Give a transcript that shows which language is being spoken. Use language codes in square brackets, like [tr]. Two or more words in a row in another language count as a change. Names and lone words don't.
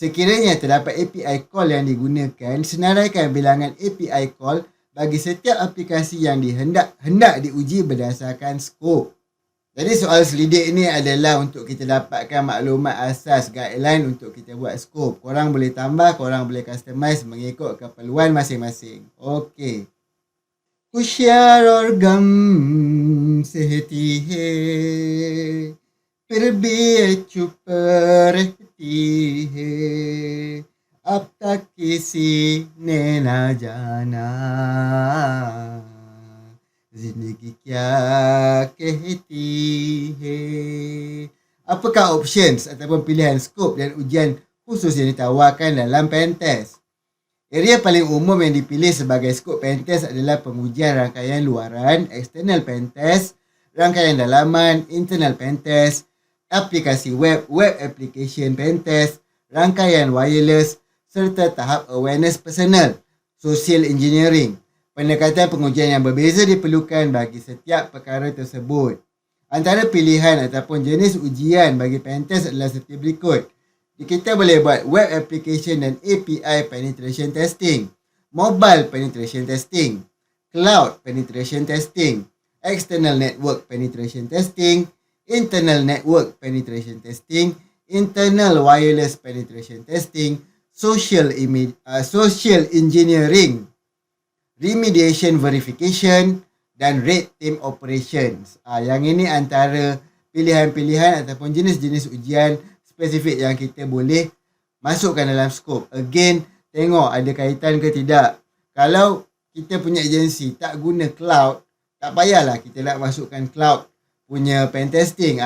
[ms] Sekiranya terdapat [en] API call [ms] yang digunakan, senaraikan bilangan [en] API call [ms] bagi setiap aplikasi yang hendak diuji berdasarkan skop. Jadi soal selidik ni adalah untuk kita dapatkan maklumat asas guideline untuk kita buat skop. Korang boleh tambah, korang boleh customize mengikut keperluan masing-masing. Okey. [hi] होशियार और गम सहती है फिर भी ये चुप रहती है अब तक किसी ने ना जाना जिंदगी क्या कहती है. [ms] Apakah options ataupun pilihan skop dan ujian khusus yang ditawarkan dalam pentest? Area paling umum yang dipilih sebagai skop pentest adalah pengujian rangkaian luaran, [en] external pentest, [ms] rangkaian dalaman, [en] internal pentest, [ms] aplikasi web, [en] web application pentest, [ms] rangkaian wireless, serta tahap awareness personal, [en] social engineering. [ms] Pendekatan pengujian yang berbeza diperlukan bagi setiap perkara tersebut. Antara pilihan ataupun jenis ujian bagi pentest adalah seperti berikut. Kita boleh buat [en] web application [ms] dan [en] API penetration testing, mobile penetration testing, cloud penetration testing, external network penetration testing, internal network penetration testing, internal wireless penetration testing, social engineering, remediation verification [ms] dan [en] red team operations. [ms] Yang ini antara pilihan-pilihan ataupun jenis-jenis ujian spesifik yang kita boleh masukkan dalam skop. Again, tengok ada kaitan ke tidak. Kalau kita punya agensi tak guna cloud, tak payahlah kita nak masukkan cloud punya pentesting.